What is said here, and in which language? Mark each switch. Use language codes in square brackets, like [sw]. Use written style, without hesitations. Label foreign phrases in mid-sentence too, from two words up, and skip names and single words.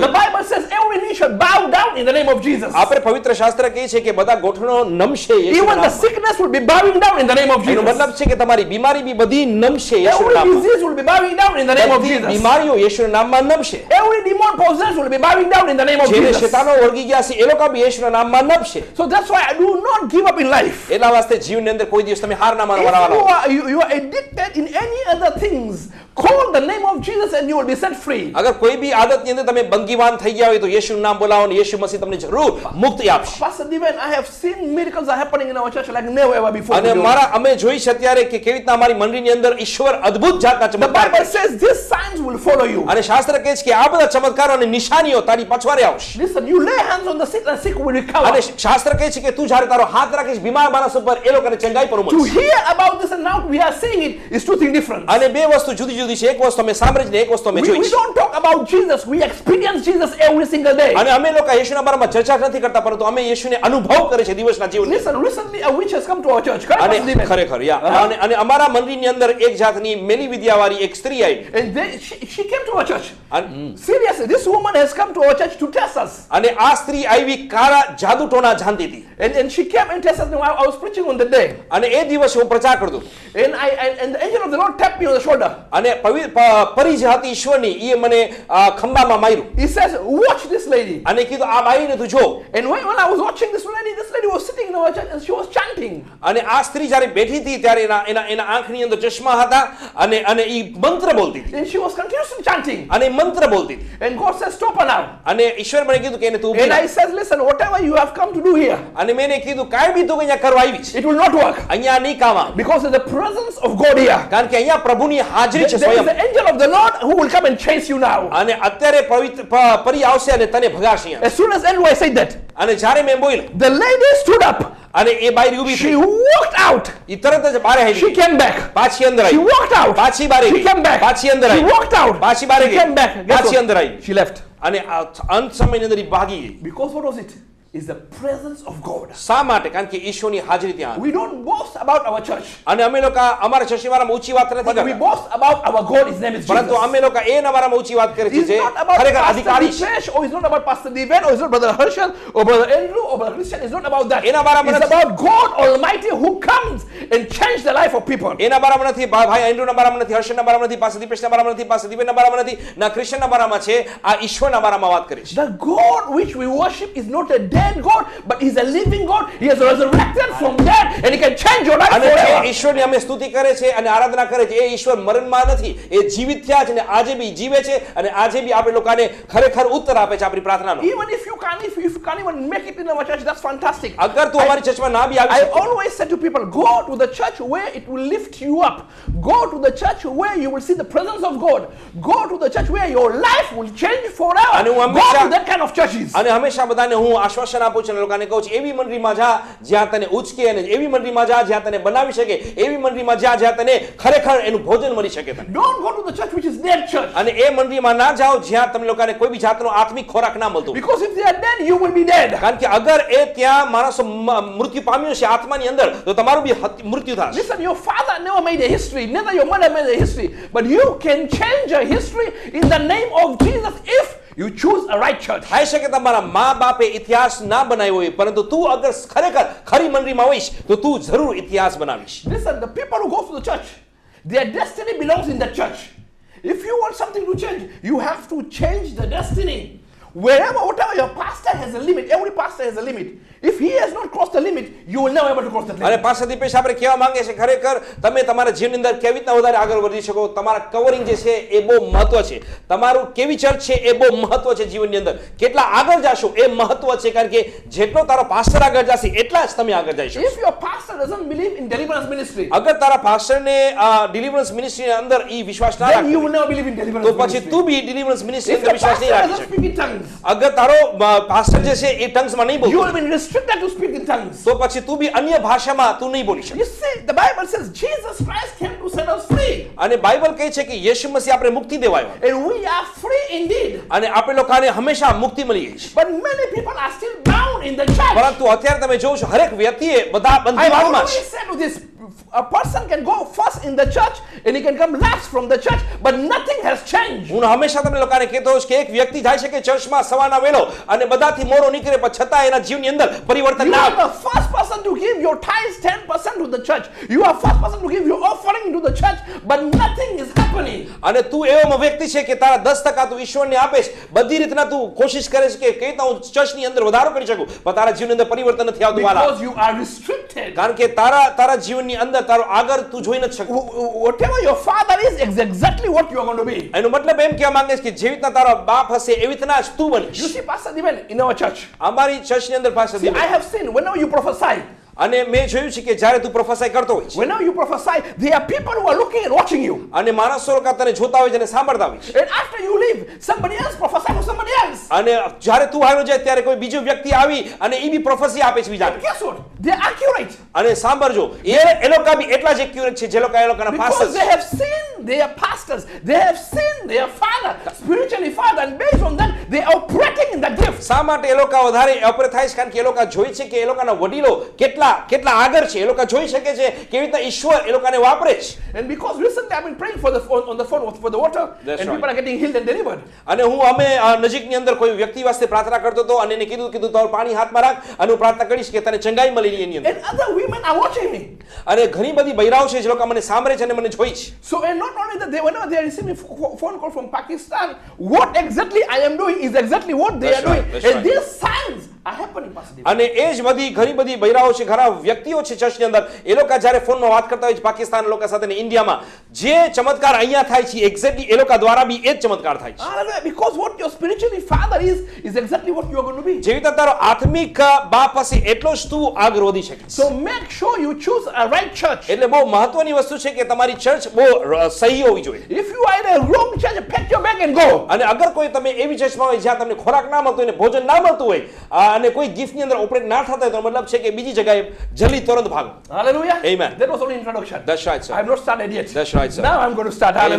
[en] the Bible says every knee shall bow down in the name of Jesus. [gu] આપણે પવિત્ર શાસ્ત્ર કહે છે કે બધા ગોઠણો નમશે યેશુના [en] Even the [gu] નામમાં. [en] sickness will be bowing down in the name of [gu] એનો [en] Jesus. [gu] મતલબ છે કે તમારી બીમારી બી બધી નમશે યેશુના [en] Every [gu] નામમાં. [en] disease will be bowing down in the name of [gu] બધી [en] Jesus. [gu] બીમારીઓ યેશુના નામમાં નમશે. [en] Every demon possessed will be bowing down in the name of [gu] જેને [en] Jesus. [gu] શેતાનો વળગી ગયા છે એ લોકો બી યેશુના નામમાં નમશે. [en] So that's why I do not give up in life. [gu] એટલા વાસ્તે જીવનની અંદર કોઈ દિવસ તમે હાર ના માનો [en] If [gu] વાળા. [en] you are addicted in any other things, call the name of Jesus and you will be set free. [gu] અગર કોઈ બી આદતની અંદર તમે બંદીવાન થઈ ગયા હોય તો યેશુનું નામ બોલાવો અને યેશુ મસીહ તમને જરૂર મુક્તિ આપશે. [en] Pastor Diven, I have seen miracles are happening in our church like never ever before. [gu] અને અમે જોઈ છે અત્યારે કે કેવી રીતના અમારી મંડળીની અંદર ઈશ્વર અદ્ભુત જાતના [en] The [gu] ચમત્કાર [en] Bible [gu] કરે છે. [en] says these signs will follow you. [gu] અને શાસ્ત્ર કહે છે કે આ બધા ચમત્કારો અને નિશાનીઓ તારી પછવાડે આવશે. [en] Listen, you lay hands on the sick and sick will recover. [gu] અને શાસ્ત્ર કહે છે કે તું જ્યારે તારો હાથ રાખીશ બીમાર માણસ ઉપર એ લોકોને ચંગાઈ પર [en] To [gu] મળશે. [en] hear about this and now we are seeing it is two things different. [gu] અને બે વસ્તુ જુદી જુદી છે. એક વસ્તુ અમે સાંભળી ને એક વસ્તુ અમે જોઈ [en] We [gu] છે. [en] don't talk about Jesus, we experience Jesus every single day. [gu] અને અમે લોકો યેશુના બારામાં ચર્ચા નથી કરતા પરંતુ અમે યેશુને અનુભવ કરે છે દિવસના જીવનમાં. [en] Listen, recently a witch has come to our church. Correct, [gu] અને [en] Pastor Diven? [gu] ખરેખર યા અને અમારા મંડળીની અંદર એક જાતની મેલી વિદ્યાવાળી એક સ્ત્રી આવી. [en] And she came to our church. [gu] અને [en] Seriously, this woman has come to our church to test us. [gu] અને આ સ્ત્રી આવી કાળા જાદુ ટોના જાણતી હતી. [en] And she came and tested me. I was preaching on the day. [gu] અને એ દિવસે હું પ્રચાર કરતો હતો. [en] And the angel of the Lord tapped me on the shoulder. [gu] અને પરી જે હતી ઈશ્વરની એ મને ખંભામાં માર્યું. [en] He says, watch this lady. [gu] અને કીધું આ બાઈને તું જો. [en] And when I was watching this lady was sitting in our church and she was chanting. [gu] અને આ સ્ત્રી જ્યારે બેઠી હતી ત્યારે એના આંખની અંદર ચશ્મા હતા અને ઈ મંત્ર બોલતી હતી. [en] And she was continuously chanting. [gu] અને ઈ મંત્ર બોલતી હતી. [en] And God says, stop her now. [gu] અને ઈશ્વર મને કીધું કે એને તું ઊભી [en] And [gu] રાખ. [en] I said, listen, whatever you have come to do here, [gu] અને મેં એને કીધું કાંઈ બી તું અહીંયા કરવા આવી છે [en] it will not work. [gu] અહીંયા નહીં કામ આવે. [en] Because of the presence of God here. [gu] કારણ કે અહીંયા પ્રભુની હાજરી છે [en] There is [gu] સ્વયં. [en] the angel of the Lord who will come and chase you now. [gu] અને અત્યારે પરી આવશે અને તને ભગાડશે અહીંયા. [en] As soon as Andrew said that, [gu] અને જ્યારે મેં બોલ્યો [en] the lady stood up. [gu] અને એ બાયરી ઊભી [en] She [gu] થઈ. [en] walked out. [gu] ઈ તરત જ બહાર આવી [en] She [gu] ગઈ. [en] came back. [gu] પાછી અંદર [en] She [gu] આવી. [en] walked out. [gu] પાછી બહાર [en] She [gu] આવી. [en] came back. [gu] પાછી અંદર [en] She [gu] આવી. [en] walked out. [gu] પાછી બહાર [en] She [gu] ગઈ. [en] came back. Guess [gu] પાછી [en] what? [gu] અંદર આવી. [en] She left. [gu] અને અંત સમયની અંદર ઈ ભાગી ગઈ. [en] Because what was it? Is the presence of God. [gu] શા માટે? કારણ કે ઈશ્વરની હાજરી ત્યાં હતી. [en] We don't boast about our church, [gu] અને અમે લોકો અમારા ચર્ચની વારામાં ઊંચી વાત નથી [en] but we [gu] કરતા. [en] boast about our God. His name is [gu] પરંતુ [en] Jesus. [gu] અમે લોકો એના વારામાં ઊંચી વાત કરે છે [en] It's [gu] જે [en] not about [gu] ખરેખર [en] Pastor [gu] અધિકારી છે. [en] Dipesh, or it's not about Pastor Diven, or it's not Brother Herschel, or Brother Andrew, or Brother Christian. It's not about that. [gu] એના બારામાં [en] It's [gu] નથી. [en] about God Almighty who comes and changes the life of people. [gu] એના બારામાં નથી, ભાઈ એન્ડ્રુના બારામાં નથી, હર્ષના બારામાં નથી, પાસ્ટર દીપેશના બારામાં નથી, પાસ્ટર દીપેનના બારામાં નથી, ના ક્રિશ્ચનના બારામાં છે. આ ઈશ્વરના બારામાં વાત કરી છે. [en] The God which we worship is not a dead God, but He's a living God. He has resurrected from dead, and He can change your life [gu] અને જે [en] forever. [gu] ઈશ્વરની અમે સ્તુતિ કરે છે અને આરાધના કરે છે, એ ઈશ્વર મરણમાં નથી, એ જીવિત થયા છે અને આજે બી જીવે છે અને આજે બી આપણે લોકોને ખરેખર ઉત્તર આપે છે આપણી પ્રાર્થનાનો. [en] Even if you can't even make it in our church, that's fantastic. [gu] અગર તું અમારી ચર્ચમાં ના બી આવી [en] I [gu] શકે, [en] always say to people, go to the church where it will lift you up. Go to the church where you will see the presence of God. Go to the church where your life will change forever. [gu] અને હું [en] Go [gu] હંમેશા- [en] to that kind of churches. [gu] અને હંમેશા બધાને હું આશ્વાસન આપું છું અને લોકોને કહું છું, એવી મંડળીમાં જા જ્યાં તને ઉચકે, અને એવી મંડળીમાં જા જ્યાં તને બનાવી શકે, એવી મંડળીમાં જા જ્યાં તને ખરેખર એનું ભોજન મળી શકે તને. [en] Don't go to the church which is dead church. [gu] અને એ મંડળીમાં ના જાઓ જ્યાં તમે લોકોને કોઈ બી જાતનો આત્મિક ખોરાક ના મળતો, [en] Because if they are dead, you will be dead. [gu] કારણ કે અગર એ ત્યાં માણસો મૃત્યુ પામ્યો છે આત્માની અંદર, તો તમારું બી મૃત્યુ થશે. [en] Listen, your father never made a history, neither your mother made a history, but you can change a history in the name of Jesus if you choose a right church. [gu] થાય છે કે તમારા મા બાપે ઇતિહાસ ના બનાવ્યો હોય, પરંતુ તું અગર ખરેખર ખરી મંડળીમાં હોઈશ તો તું જરૂર ઇતિહાસ બનાવીશ. [en] Listen, the people who go to the church, their destiny belongs in the church. If you want something to change, you have to change the destiny. Whatever your pastor has a limit, every pastor has a limit. If he has not crossed the limit, you will never be able to cross that [gu] અને [en] limit. [gu] પાછા દીપેશ આપણે કહેવા માંગે છે, ખરેખર તમે તમારા જીવનની અંદર કેવી રીતના વધારે આગળ વધી શકો, તમારા કવરિંગ જે છે એ બહુ મહત્વ છે, તમારું કેવી ચર્ચ છે એ બહુ મહત્વ છે જીવનની અંદર, કેટલા આગળ જાશો એ મહત્વ છે, કારણ કે જેટલો તારો પાસ્ટર આગળ જશે એટલા જ તમે આગળ જઈ શકો. [en] If your pastor doesn't believe in deliverance ministry, [gu] અગર તારા પાસ્ટરને [en] deliverance ministryની [gu] અંદર ઈ વિશ્વાસ ના [en] then you will [gu] રાખે, [en] never believe in deliverance [gu] તો પછી [en] ministry. [gu] તું બી [en] deliverance ministry If [gu] અંદર [en] the [gu] વિશ્વાસ નહીં [en] pastor [gu] રાખી [en] doesn't [gu] શકે. [en] speak in tongues, [gu] અગર તારો પાસ્ટર જે છે એ ટંગ્સમાં નહીં [en] you [gu] બોલતો, [en] will be restricted to speak in tongues. [gu] તો પછી તું બી અન્ય ભાષામાં તું નહીં બોલી શકે. [en] You see, the Bible says Jesus Christ came to set us free, [gu] અને બાઇબલ કહે છે કે યેશુ મસીહ આપણે મુક્તિ દેવાયો [en] and we are free indeed. [gu] અને આપણે લોકોને હંમેશા મુક્તિ મળી ગઈ છે. [en] But many people are still bound in the church. [gu] પરંતુ અત્યારે તમે જોવો છો હરેક વ્યક્તિએ બધા [en] I [gu] બંધીવાનમાં [en] always [gu] છે. [en] say to this, a person can go first in the church and he can come last from the church, but nothing has changed. [gu] હું હંમેશા તમને લોકોને કહેતો હોઉં છું કે એક વ્યક્તિ જાય છે કે ચર્ચમાં સવારના વેલો અને બધાથી મોરો નીકળે, પણ છતાં એના જીવનની અંદર પરિવર્તન [en] You [gu] ના [en] are [gu] આવે. [en] the first person to give your tithes 10% to the church. You are first person to give your offering to the church, but nothing is happening. [gu] અને તું એવો વ્યક્તિ છે કે તારા 10% તું ઈશ્વરને આપે છે, બધી રીતના તું કોશિશ કરે છે કે કઈ રીતના હું ચર્ચની અંદર વધારો કરી શકું, પણ તારા જીવનની અંદર પરિવર્તન નથી આવતું વાલા, [en] Because you are restricted. [gu] કારણ કે તારા જીવનની અંદર તારો આગળ તું જોઈ નથી શકતો. [en] Whatever your father is exactly what you are going to be. [gu] એનો મતલબ એમ કહેવા માંગે છે કે જેવી રીતના તારો બાપ હશે એવી રીતના જ તું [en] You [gu] બનીશ. [en] see, Pastor Diven, in our church, [gu] અમારી ચર્ચની અંદર પાસે [en] see, I have seen whenever you prophesy, [gu] અને મેં જોયું છે કે જ્યારે તું પ્રોફેસાઈ કરતો હોય છે [en] whenever you prophesy, there are people who are looking and watching you. [gu] અને માણસો લોકો તને જોતા હોય છે અને સાંભળતા હોય છે, [en] And after you leave, somebody else prophesy to somebody else. [gu] અને જ્યારે તું આવ્યો જાય ત્યારે કોઈ બીજો વ્યક્તિ આવી અને એ બી પ્રોફેસી આપે છે [en] And [gu] બીજાને. [en] guess what? They are accurate. [gu] અને સાંભળજો, એ લોકો બી એટલા જ એક્યુરેટ છે જે લોકો એ લોકોના [en] Because [gu] પાસ્ટર [en] they [gu] છે. [en] have seen their pastors, they have seen their father, spiritually father, and based on that, they are operating in that gift. [gu] શા માટે એ લોકો વધારે ઓપરેટ થાય છે? કારણ કે એ લોકો જોઈ છે કે એ લોકોના વડીલો કેટલા આગળ છે, એ લોકો જોઈ શકે છે કેવી રીતે ઈશ્વર એ લોકોને વાપરે છે. [en] And because recently I've been praying on the phone for the water, That's and right. people are getting healed and delivered. [gu] અને અમે નજીકની અંદર કોઈ વ્યક્તિ વાસ્તે પ્રાર્થના કરતો હતો અને એને કીધું તારું પાણી હાથમાં રાખ અને હું પ્રાર્થના કરીશ કે તને ચંગાઈ મળી એની અંદર. [en] And other women are watching me. [gu] અને ઘણી બધી બૈરાઓ છે જે લોકો મને સાંભળે છે અને મને જોઈ છે. [en] So, and not only that, whenever they are receiving phone call from Pakistan, what exactly I am doing is exactly what they That's are right, doing. that's And right. these signs are happening, Pastor Dev. [gu] અને એ જ ઘણી બધી બૈરાઓ છે, ઘણા વ્યક્તિઓ છે ચર્ચની અંદર, એ લોકો જ્યારે ફોનમાં વાત કરતા હોય છે પાકિસ્તાન લોકો સાથે ને ઇન્ડિયામાં, જે ચમત્કાર અહીંયા થાય છે એક્ઝેક્ટલી એ લોકો દ્વારા બી એ જ ચમત્કાર થાય છે. [en] Hallelujah. Because what your spiritually father is exactly what you are going to be. [gu] જેવી રીતે તારો આત્મિક બાપ હશે એટલો જ તું આગળ વધી શકીશ. [en] So make sure you choose a right church. [gu] એટલે બહુ મહત્વની વસ્તુ છે કે તમારી ચર્ચ બહુ સહી હોવી જોઈએ. [en] If you are in a wrong church, pack your bag and go. [gu] અને અગર કોઈ તમે એવી ચર્ચમાં હોય જ્યાં તમને ખોરાક ના મળતો હોય ને ભોજન ના મળતું હોય અને કોઈ ગિફ્ટની અંદર ઓપરેટ ના થતા હોય, તો મતલબ છે કે બીજી જગ્યાએ જલ્દી તરત ભાગો. [en] Hallelujah. Amen. That was only introduction. That's right, sir. I have not started yet. That's right, sir. Now I'm going to start. Amen,